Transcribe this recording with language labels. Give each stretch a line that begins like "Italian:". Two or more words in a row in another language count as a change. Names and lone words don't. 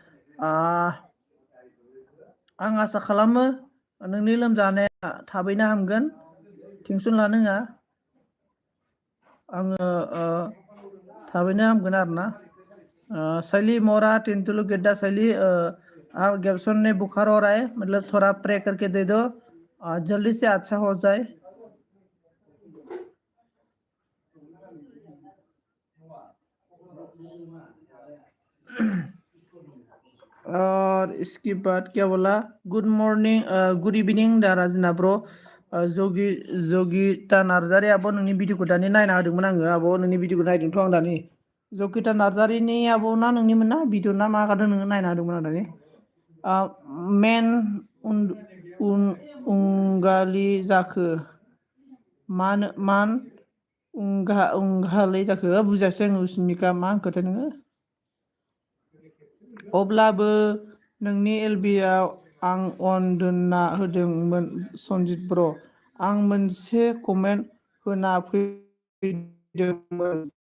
Bodo: आं आसा खालामो नोंनि लोमजानाया थाबैनो हामगोन टेनसन लानो नाङा आङो थाबैनो हामगोन आरोना
Hindi: शैली मोरा टेंटुलू गेड्डा शैली आप गेबसन ने बुखार हो रहा है मतलब थोड़ा प्रे करके दे दो जल्दी से अच्छा हो जाए और इसके बाद क्या बोला
English: Good morning good evening
Hindi: दा राजना ब्र जगिता नार्जारि आब' नोंनि भिडिअखौ दानि नायना होदोंमोन आङो आब' नोंनि भिडिअखौ नायदोंथ' आं दानि जगिता नार्जारिनि आब' ना नोंनिमोन ना भिडिअ ना मा गादों नोङो नायना होदोंमोन आं दानि
Bodo: मेन उंगालि जाखो मान उंगालै जाखो बुजायासै आङो उसमिका मा होनखोथाय नोङो अब्लाबो नोंनि एलबिआव आं अन दोनना होदोंमोन सन्जित ब्र आं मोनसे कमेन्ट होना फैदोंमोन